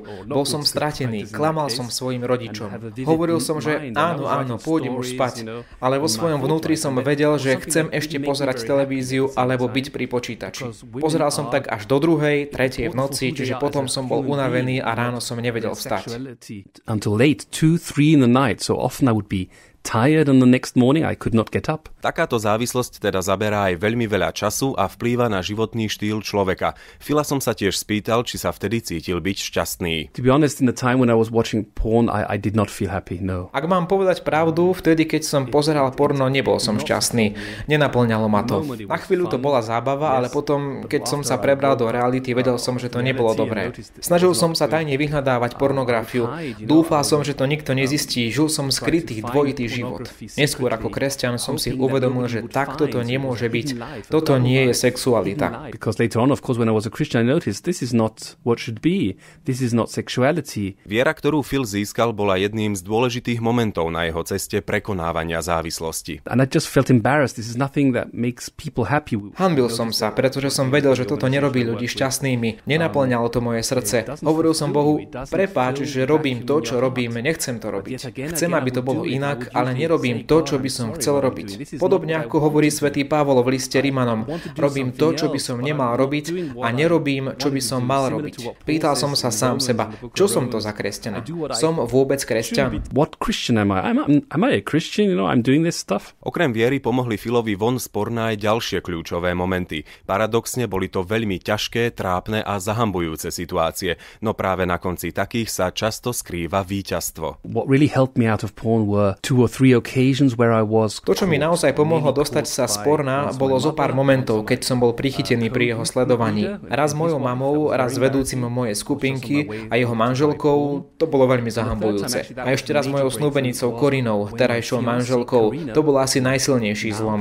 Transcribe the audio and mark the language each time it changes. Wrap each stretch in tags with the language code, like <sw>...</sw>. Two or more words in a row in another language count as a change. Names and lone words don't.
<sk>Bol som stratený, klamal som svojim rodičom. Hovoril som, že áno, pôjdem už spať. Ale vo svojom vnútri som vedel, že chcem ešte pozerať televíziu alebo byť pri počítači. Pozeral som tak až do 2. 2:00, 3:00 v noci, čiže potom som bol unavený a ráno som nevedel vstať.</sk> <en>Until late, 2, 3 in the night. So often I would be tired and the next morning I could not get up.</en> <sk>Takáto závislosť teda zaberá aj veľmi veľa času a vplýva na životný štýl človeka. Phila som sa tiež spýtal, či sa vtedy cítil byť šťastný.</sk> <en>To be honest, in the time when I was watching porn, I did not feel happy, no.</en> <sk>Ak mám povedať pravdu, vtedy, keď som pozeral porno, nebol som šťastný. Nenaplňalo ma to. Na chvíľu to bola zábava, ale potom, keď som sa prebral do reality, vedel som, že to nebolo dobré. Snažil som sa tajne vyhľadávať pornografiu. Dúfal som, že to nikto nezistí. Žil som skrytý dvojitý život. Neskôr ako kresťan som si uvedomil, že takto to nemôže byť. Toto nie je sexualita.</sk> <en>Because later on, of course, when I was a Christian, I noticed this is not what should be. This is not sexuality.</en> <sk>Viera, ktorú Phil získal, bola jedným z dôležitých momentov na jeho ceste prekonávania závislosti.</sk> <en>And I just felt embarrassed. This is nothing that makes people happy.</en> <sk>Hanbil som sa, pretože som vedel, že toto nerobí ľudí šťastnými. Nenaplňalo to moje srdce. Hovoril som Bohu, prepáč, že robím to, čo robím, nechcem to robiť. Chcem, aby to bolo inak, ale nerobím to, čo by som chcel robiť. Podobne ako hovorí svätý Pavol v liste Rimanom, robím to, čo by som nemal robiť a nerobím, čo by som mal robiť. Pýtal som sa sám seba, čo som to za kresťana? Som vôbec kresťan?</sk> <en>What Christian am I? Am I a Christian? You know, I'm doing this stuff.</en> <sk>Okrem viery pomohli Philovi von z porna aj ďalšie kľúčové momenty. Paradoxne boli to veľmi ťažké, trápne a zahambujúce situácie, no práve na konci takých sa často skrýva víťazstvo.</sk> <en>What really helped me out of porn were 2 or 3 occasions where I was.</en> <sk>To, čo mi naozaj pomohlo dostať sa z porna, bolo zo pár momentov, keď som bol prichytený pri jeho sledovaní. Raz mojou mamou, raz vedúcim mojej skupinky a jeho manželkou, to bolo veľmi zahambujúce. A ešte raz mojou snúbenicou Korinou, terajšou manželkou, to bol asi najsilnejší zlom.</sk>